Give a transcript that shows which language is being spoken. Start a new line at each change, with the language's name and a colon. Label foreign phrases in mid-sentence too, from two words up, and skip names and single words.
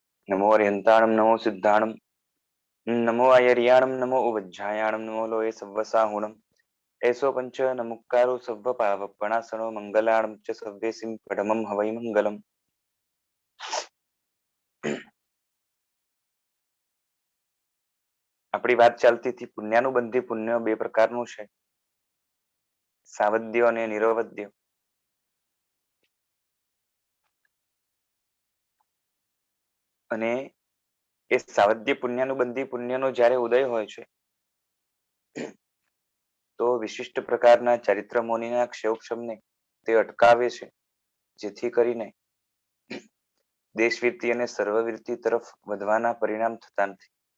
Prakrit languages: नमो अर्यन्ताणं नमो सिद्धाणं नमो आयर्याणं नमो उवज्झायाणं नमो लोये सव्वसाहुणम् एषो पंच नमुक्कारो सव्व पावपणासनो मंगलाणं च सव्येसिं पडमं हवै मंगलम्।
Gujarati: આપણી વાત ચાલતી હતી પુણ્યાનુબંધી પુણ્ય બે પ્રકારનું છે, સાવધ્ય અને નિરવધ્ય. અને એ સાવધ્ય પુણ્યાનુબંધી પુણ્યનો જ્યારે ઉદય હોય છે તો વિશિષ્ટ પ્રકારના ચારિત્ર મુનિના ક્ષયોક્ષમને તે અટકાવે છે, જેથી કરીને દેશવીરતી અને સર્વવીરતી તરફ વધવાના પરિણામ થતા નથી.